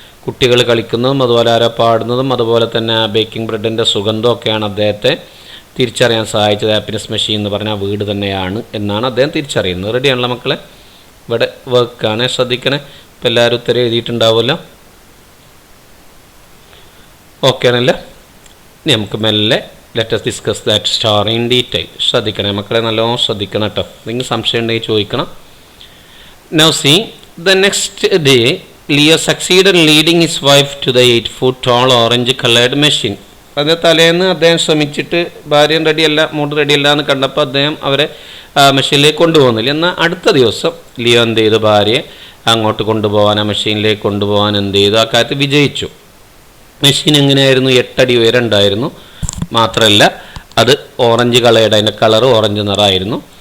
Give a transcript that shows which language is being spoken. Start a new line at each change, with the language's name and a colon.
Malayalam: കുട്ടികൾ കളിക്കുന്നതും അതുപോലെ ആരോ പാടുന്നതും അതുപോലെ തന്നെ ബേക്കിംഗ് ബ്രെഡിൻ്റെ സുഗന്ധമൊക്കെയാണ് അദ്ദേഹത്തെ തിരിച്ചറിയാൻ സഹായിച്ചത്. ഹാപ്പിനെസ് മെഷീൻ എന്ന് പറഞ്ഞാൽ വീട് തന്നെയാണ് എന്നാണ് അദ്ദേഹം തിരിച്ചറിയുന്നത്. റെഡിയാണല്ലോ മക്കളെ? ഇവിടെ വർക്കാണ്, ശ്രദ്ധിക്കണേ. ഇപ്പോൾ എല്ലാവരും ഉത്തരം എഴുതിയിട്ടുണ്ടാവുമല്ലോ. ഓക്കെ ആണല്ലോ? ഇനി നമുക്ക് മെല്ലെ
English: Let us discuss that story in detail.
Malayalam: ശ്രദ്ധിക്കണേ മക്കളെ, നല്ലോണം ശ്രദ്ധിക്കണം കേട്ടോ. നിങ്ങൾ സംശയം ഉണ്ടെങ്കിൽ ചോദിക്കണം.
English: Now see, the next day Leo succeeded in leading his wife to the 8-foot tall orange colored machine.
Malayalam: അതിൻ്റെ തലേന്ന് അദ്ദേഹം ശ്രമിച്ചിട്ട് ഭാര്യ റെഡിയല്ല, മൂഡ് റെഡിയല്ല എന്ന് കണ്ടപ്പോൾ അദ്ദേഹം അവരെ മെഷീനിലേക്ക് കൊണ്ടുപോകുന്നില്ല. എന്നാൽ അടുത്ത ദിവസം ലിയോ എന്ത് ചെയ്തു? ഭാര്യയെ അങ്ങോട്ട് കൊണ്ടുപോകാൻ, ആ മെഷീനിലേക്ക് കൊണ്ടുപോകാൻ എന്ത് ചെയ്തു? ആ കാര്യത്തിൽ വിജയിച്ചു. മെഷീൻ എങ്ങനെയായിരുന്നു? 8 അടി ഉയരം ഉണ്ടായിരുന്നു. മാത്രമല്ല അത് ഓറഞ്ച് കളയുടെ, അതിൻ്റെ കളർ ഓറഞ്ച് നിറമായിരുന്നു.